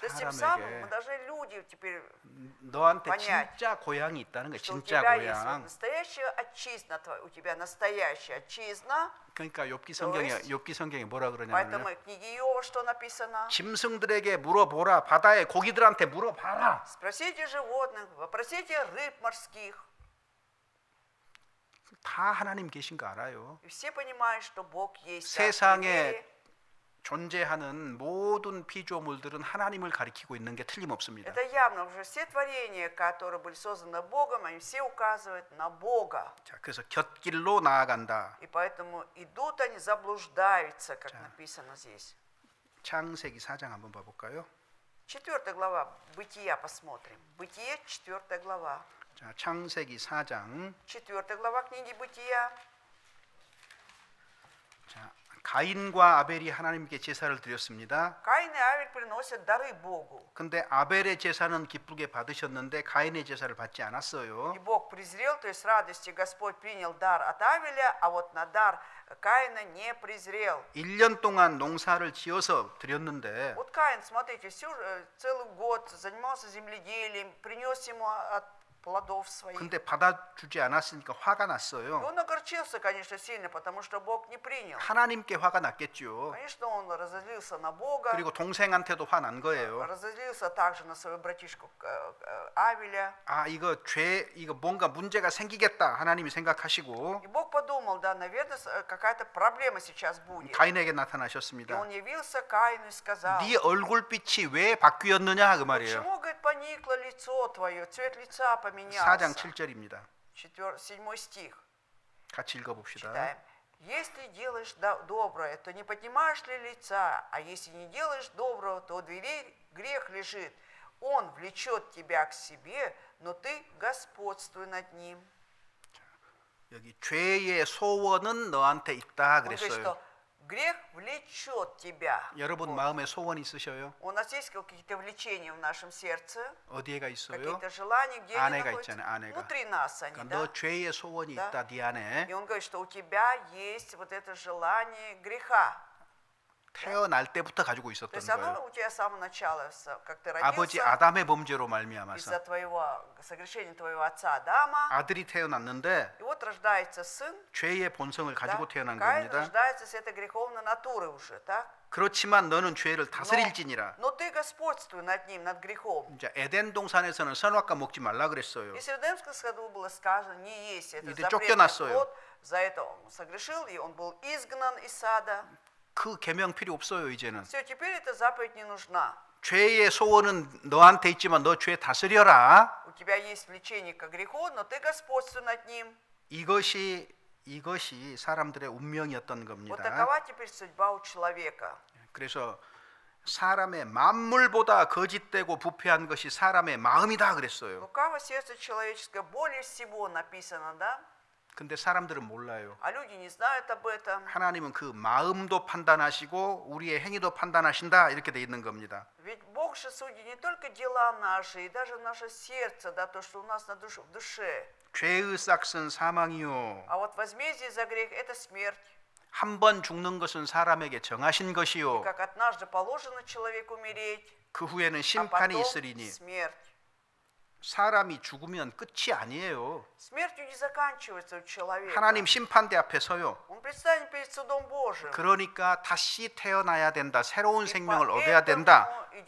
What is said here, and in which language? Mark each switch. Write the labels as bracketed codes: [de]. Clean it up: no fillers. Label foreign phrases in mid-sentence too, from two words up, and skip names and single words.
[ru] То есть тем самым [ko] 사람에게. [ru] мы должны люди теперь, [ko] 너한테 [ru] понять, [ko] 진짜 고향이 있다는 거예요. [ru] что у [ko] 진짜 [ru] тебя есть вот [ko] 고향. [ru] настоящая отчизна, у тебя настоящая отчизна. [ko] 그러니까 욥기 성경에 뭐라 [ru] Поэтому [ko] 그러냐면요. [ru] в книге Иова что написано? [ko] 짐승들에게 물어보라. 바다의 고기들한테 물어봐라. [ru] Спросите животных, вопросите рыб морских. [ko] 다 하나님 계신 거 알아요. [ru] И все понимают, что Бог есть. [ko] 세상에 존재하는 모든 피조물들은 하나님을 가리키고 있는 게 틀림없습니다. [ru] Это явно уже все творения, которые были созданы Богом, они все указывают на Бога. [ko] 자, 그래서 곁길로 나아간다. [ru] И поэтому идут они, заблуждаются, как написано здесь. [ko] 창세기 4장 한번 봐볼까요? [ru] 4 глава Бытия посмотрим. Бытие, 4 глава. [ko] 자, 창세기 4장. [ru] 4 глава книги Бытия. [ko] 자, 가인과 아벨이 하나님께 제사를 드렸습니다. [ru] Каин и Авель приносят дары Богу. [ko] 근데 아벨의 제사는 기쁘게 받으셨는데 가인의 제사를 받지 않았어요. [ru] И Бог презрел, то есть с радостью Господь принял дар от Авеля, а вот на дар Каина не презрел. [ko] 1년 동안 농사를 지어서 드렸는데 [ru] Вот Каин, смотрите, целый год занимался земледелием, принес ему от плодов своих. [ko] 근데 받아주지 않았으니까 화가 [ru] И [ko] 났어요. [ru] он огорчился, конечно, сильно, потому что Бог не принял. [ko] 하나님께 화가 났겠죠. [ru] Конечно, он разозлился на Бога, [ko] 그리고 동생한테도 화 난 거예요. [ru] разозлился также на своего братишку Авеля. [ko] 아, 이거 뭔가 문제가 생기겠다 하나님이 생각하시고 [ru] И Бог подумал, да, наверное, какая-то проблема сейчас будет. [ko] 가인에게 [ru] И [ko] 나타나셨습니다. [ru] он явился Каину и сказал: [ko] 네 얼굴빛이 왜 바뀌었느냐 그 말이에요. [ru] почему, говорит, поникло лицо твое, цвет лица [ko] 4장 [ru] поменялся? [ko] 7절입니다. [ru] 7 стих. [ko] 같이 읽어봅시다. [ru] Читаем. Если делаешь доброе, то не поднимаешь ли лица, а если не делаешь доброго, то у дверей грех лежит. Он влечет тебя к себе, но ты господствуй над ним. [ko] 여기 죄의 소원은 너한테 있다 [ru] Он говорит, [ko] 그랬어요. [ru] что грех влечет тебя. [ko] 여러분 마음에 소원 있으셔요? [ru] У нас есть какие-то влечения в нашем сердце, [ko] 어디에가 있어요? [ru] какие-то желания, где они [ko] 아내가 [ru] находятся? [ko] 있잖아요, 아내가. [ru] Внутри нас они, [ko] 그러니까 [ru] да? [ko] 너 죄의 소원이 [ru] Да. [ko] 있다 네 안에. [ru] И он говорит, что у тебя есть вот это желание греха. [ko] 태어날 때부터 가지고 [ru] То [ko] 있었던 [ru] есть оно [ko] 거예요. [ru] у тебя с самого начала, как ты [ko] 아버지 [ru] родился, [ko] 아담의 범죄로 말미암아서 [ru] из-за твоего согрешения твоего отца Адама. [ko] 아들이 태어났는데 [ru] И вот рождается сын, [ko] 죄의 본성을 [ru] да? [ko] 가지고 태어난 [ru] Каин [ko] 겁니다. [ru] рождается с этой греховной натурой уже, так? [ko] 그렇지만 너는 죄를 다스릴지니라. [ru] Но ты господствуй над ним, над грехом. [ko] 이제 에덴 동산에서는 선악과 먹지 말라 그랬어요. [ru] Если в Эдемском саду было сказано, не есть это [ko] 이제 [ru] запретный [ko] 쫓겨났어요. [ru] плод, за это он согрешил, и он был изгнан из сада. [ko] 그 계명 필요 없어요 이제는. [ru] Все, теперь эта заповедь не нужна. [ko] 죄의 소원은 너한테 있지만 너 죄 다스려라. [ru] У тебя есть влечение к греху, но ты господствуй над ним. [ko] 이것이 사람들의 운명이었던 [ru] Вот [ko] 겁니다. [ru] такова теперь судьба у человека. [ko] 그래서 사람의 만물보다 거짓되고 부패한 것이 사람의 마음이다 그랬어요. [ru] Лукаво сердце человеческое более всего написано, да? [ko] 근데 사람들은 몰라요. [ru] А люди не знают об этом. [ko] 하나님은 그 마음도 판단하시고 우리의 행위도 판단하신다 이렇게 돼 있는 겁니다. [ru] Ведь Бог же судит не только дела наши, и даже наше сердце, да, то, что у нас в душе. [ko] 죄의 싹은 사망이요. [ru] А вот возмездие за грех – это смерть. [ko] 한 번 죽는 것은 사람에게 정하신 것이요. [ru] Как однажды положено человеку умереть, [ko] 그 후에는 [ru] а [ko] 심판이 [ru] потом [ko] 있으리니. [ru] смерть. [ko] 사람이 죽으면 끝이 아니에요. [ru] Смертью не заканчивается у человека. [ko] 하나님 심판대 앞에 서요. [ru] Он предстанет перед судом Божьим. [ko] 그러니까 다시 태어나야 된다. 새로운 [ru] И [ko] 생명을 [ru] поэтому [ko] 얻어야 된다. [ru] идет